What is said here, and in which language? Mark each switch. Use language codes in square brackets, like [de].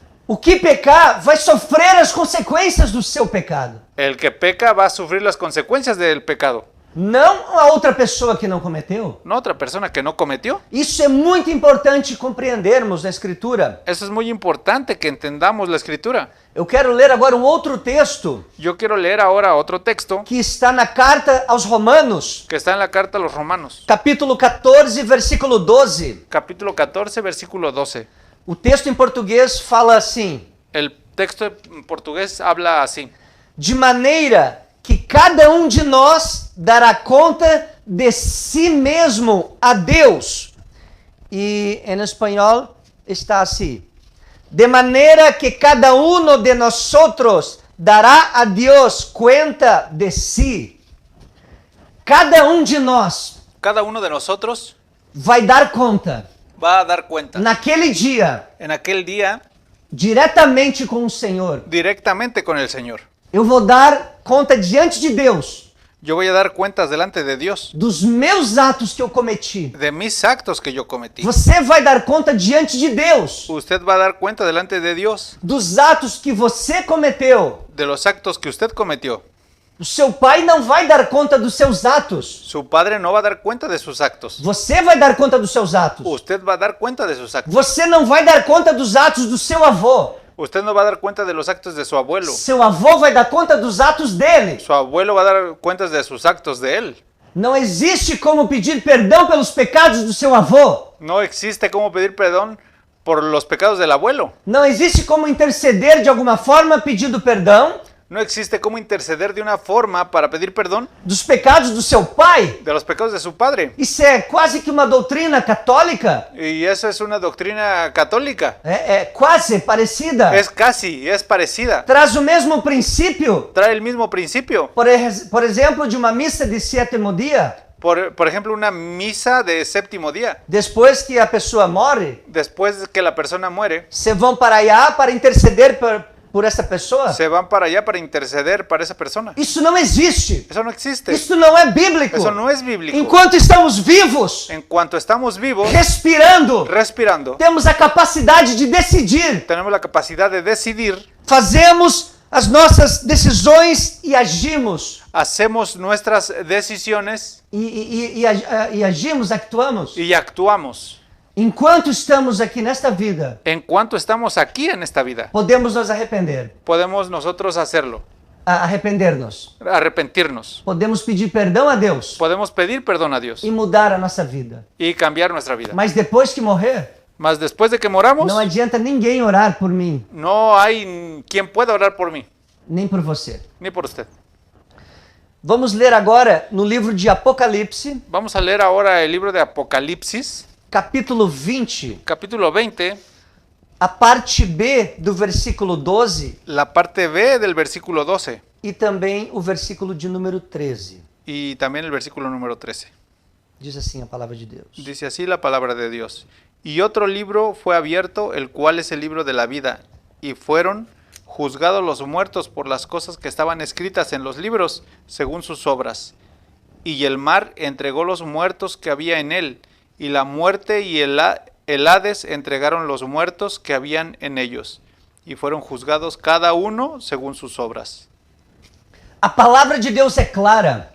[pt] O que pecar vai sofrer as consequências do seu pecado. [es] El que peca va a sufrir las consecuencias del pecado. [pt] Não a outra pessoa que não cometeu. [es] No otra persona que no cometió. [pt] Isso é muito importante compreendermos na Escritura. [es] Eso es muy importante que entendamos la escritura. [pt] Eu quero ler agora um outro texto [es] Yo quiero leer ahora otro texto [pt] que está na carta aos Romanos, [es] que está en la carta a los Romanos, [pt] capítulo 14, versículo 12. [es] capítulo 14, versículo 12. [pt] O texto em português fala assim: [es] El texto en portugués habla así. [pt] de maneira que cada um de nós dará conta de si mesmo a Deus. E em espanhol está assim: [es] de maneira que cada uno de nosotros dará a Deus cuenta de si. [pt] Cada um de nós [es] Cada uno de nosotros [pt] vai dar conta [es] va a dar cuenta [pt] naquele dia [es] en aquel día [pt] diretamente com o Senhor. [es] directamente con el Señor. [pt] Eu vou dar conta diante de Deus [es] Yo voy a dar cuentas delante de Dios [pt] dos meus atos que eu cometi. [es] de mis actos que yo cometí. [pt] Você vai dar conta diante de Deus [es] Usted va a dar cuenta delante de Dios [pt] dos atos que você cometeu. [es] de los actos que usted cometió. [pt] O seu pai não vai dar conta dos seus atos. [es] Su padre no va a dar cuenta de sus actos. [pt] Você vai dar conta dos seus atos. [es] Usted va a dar cuenta de sus actos. [pt] Você não vai dar conta dos atos do seu avô. [es] Usted no va a dar cuenta de los actos de su abuelo. [pt] Seu avô vai dar conta dos atos dele. [es] Su abuelo va a dar cuentas de sus actos de él. [pt] Não existe como pedir perdão pelos pecados do seu avô. [es] No existe cómo pedir perdón por los pecados del abuelo. [pt] Não existe como interceder de alguma forma pedindo perdão [es] No existe cómo interceder de una forma para pedir perdón [pt] dos pecados do seu pai. [es] de los pecados de su padre. [pt] Isso é quase que uma doutrina católica. [es] Y esa es una doctrina católica. [pt] É quase parecida. [es] Es parecida. [pt] Traz o mesmo princípio. [es] Trae el mismo principio. [pt] Por exemplo, de uma missa de sétimo dia. [es] Por ejemplo, una misa de séptimo día. [pt] Depois que a pessoa morre, [es] Después que la persona muere, [pt] se vão para allá para interceder por essa pessoa. [es] se van para allá para interceder para esa persona. [pt] Isso não existe. [es] Eso no existe. [pt] Isso não é bíblico. [es] Eso no es bíblico. [pt] Enquanto estamos vivos, [es] En cuanto estamos vivos, [pt] respirando, [es] respirando, [pt] temos a capacidade de decidir. [es] tenemos la capacidad de decidir, [pt] Fazemos as nossas decisões e agimos. [es] hacemos nuestras decisiones [pt] E agimos, actuamos. [es] y actuamos. [pt] Enquanto estamos aqui nesta vida, [es] En cuanto estamos aquí en esta vida, [pt] podemos nos arrepender. [es] podemos nosotros hacerlo. [pt] arrepender-nos. [es] arrepentirnos. [pt] Podemos pedir perdão a Deus [es] Podemos pedir perdón a Dios [pt] e mudar a nossa vida. [es] y cambiar nuestra vida. [pt] Mas depois que morrer, [es] Mas después de que moramos, [pt] não adianta ninguém orar por mim, [es] no hay quien pueda orar por mí, [pt] nem por você. [es] ni por usted. [pt] Vamos ler agora no livro de Apocalipse, [es] Vamos a leer ahora el libro de Apocalipsis, [pt] capítulo 20, [es] capítulo 20, [pt] a parte B do versículo 12 [es] la parte B del versículo 12 [pt] e também o versículo de número 13. [es] y también el versículo número 13. [pt] Diz assim a palavra de Deus. [es] Dice así la palabra de Dios. Y otro libro fue abierto, el cual es el libro de la vida, y fueron juzgados los muertos por las cosas que estaban escritas en los libros, según sus obras. Y el mar entregó los muertos que había en él, y la muerte y el Hades entregaron los muertos que habían en ellos, y fueron juzgados cada uno según sus obras. [pt] A palavra de Deus é clara.